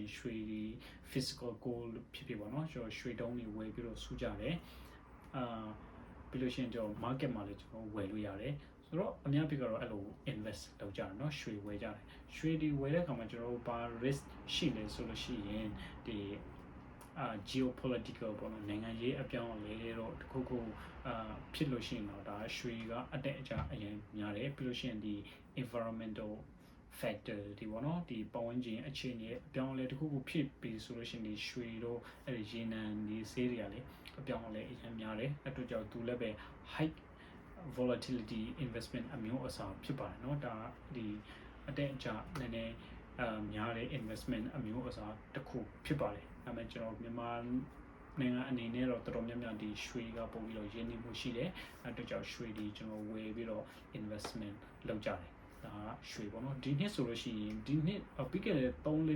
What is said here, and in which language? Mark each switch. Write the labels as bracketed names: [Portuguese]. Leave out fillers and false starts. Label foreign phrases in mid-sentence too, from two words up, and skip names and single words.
[Burmese] ရင်ရွှေဒီ [English] physical gold [Burmese] ဖြစ်ဖြစ်ပေါ့နော်ကျွန်တော်ရွှေတုံးတွေဝယ်ပြီးတော့စုကြတယ်ပြီးလို့ရှိရင်ကျွန်တော် market မှာလည်းကျွန်တော်ဝယ်လို့ရတယ်ဆိုတော့အများကြီးကတော့အဲ့လို invest လုပ်ကြတယ်เนาะရွှေဝယ်ကြတယ်ရွှေဒီဝယ်တဲ့အခါမှာကျွန်တော်ဘာ risk ရှိလဲဆိုလို့ရှိရင်ဒီgeopolitical ပေါ့နော်နိုင်ငံရေးအပြောင်းအလဲတော့တခုခုဖြစ်လို့ရှိရင်တော့ဒါရွှေကအ တက်အကျအရင်များတယ်ပြီးလို့ရှိရင်ဒီ [English] environmental factor [Burmese] ဒီပေါ့နော်ဒီပတ်ဝန်းကျင်အခြေအနေအပြောင်းအလဲတခုခုဖြစ်ပြီးဆိုလို့ရှိရင်ဒီရွှေတို့အဲ့ဒီရေနံဒီဆေးတွေကလေအပြောင်းအလဲအရင်များတယ်အဲ့တို့ကြောင့်သူလည်းပဲ [English] high volatility investment [Burmese] အမျိုးအစားဖြစ်ပါတယ်เนาะဒါဒီအတက်အကျနည်းနည်းများတဲ့ investment အမျိုးအစား တစ်ခုဖြစ်ပါတယ်ဒါပေမဲ့ကျွန်တော်မြန်မာနိုင်ငံအနေနဲ့တော့တော်တော်များများဒီရွှေကပုံပြီးတော့ရင်းနှီးမှုရှိတယ်အဲ့တို့ကြောင့်ရွှေဒီကျွန်တော်ဝယ်ပြီးတော့ investment လုပ်ကြတယ်ဒါကရွှေပေါ့เนาะဒီနှစ်ဆိုလို့ရှိရင်ဒီနှစ်ပြီးခဲ့တဲ့3-4